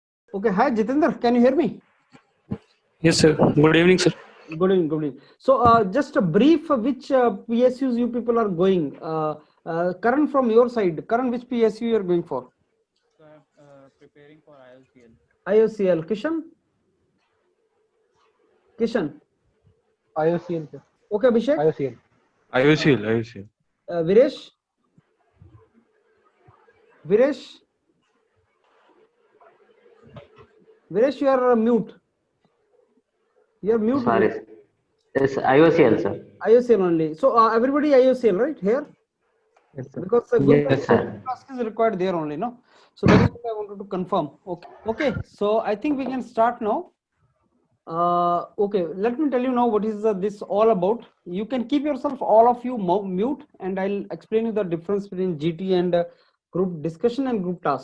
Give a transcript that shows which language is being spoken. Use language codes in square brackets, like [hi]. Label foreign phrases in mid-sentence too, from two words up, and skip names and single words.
[en] Okay, hi Jitendra, can you hear me? Yes, sir. Good evening, sir. Good evening, good evening. So, just a brief, which PSUs you people are going? Karan, from your side, Karan, which PSU you are going for? So I'm preparing for IOCL. IOCL. Kishan. IOCL, sir. Okay, Abhishek. IOCL. IOCL. Viresh. Viresh. Viresh, you are mute. You are mute, Sorry. Viresh. It's IOCL, sir. IOCL only. So, everybody IOCL, right? Here? Yes, sir. Because the Yes, group sir. task is required there only, no? So that is what I wanted to confirm. Okay, so I think we can start now. Okay, let me tell you now what is this all about. You can keep yourself, all of you, mute, and I'll explain you the difference between GT and group discussion and group task.